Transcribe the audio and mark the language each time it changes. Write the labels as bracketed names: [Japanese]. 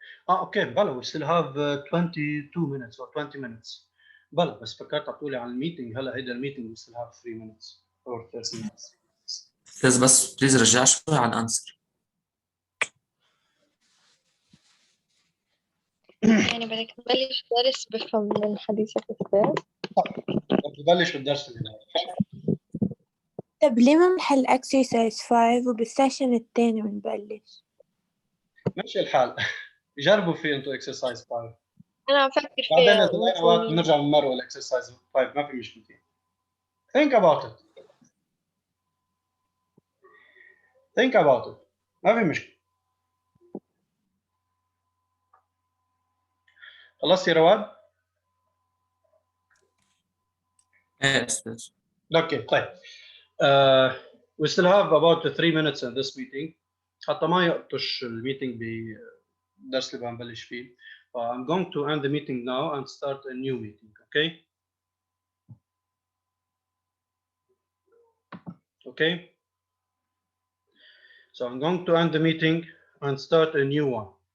[Arabic] اوكي بلا [English] we still have 22 minutes or 20 minutes. [Arabic] بلا بس فكرت تقولي عن الميتنج هلا هيدا الميتنج [English] we still have 3 minutes or 30 minutes. [Arabic] بس بليز رجع شوي على الانسر. يعني بدك تبلش درس بفهم من حديثك الأستاذ؟ ببلش بالدرس اللي بعده. طب ليه ما بنحل exercise 5 وبالسيشن الثاني بنبلش؟ ماشي الحال. جربوا فيه انتم exercise 5. أنا عم فكر بعدين فيها اذا لقينا وقت بنرجع بنمروا الاكسرسايز 5 ما في مشكله. [English] Think about it. Think about it. [Arabic] ما في مشكله. خلصت يا رواد؟ ايه استاذ. اوكي طيب. [English] We still have about 3 minutes in this meeting. [Arabic] حتى ما يقطش الميتنج بالدرس اللي بنبلش فيه. [English] I'm going to end the meeting now and start a new meeting. Okay? Okay? So I'm going to end the meeting and start a new one.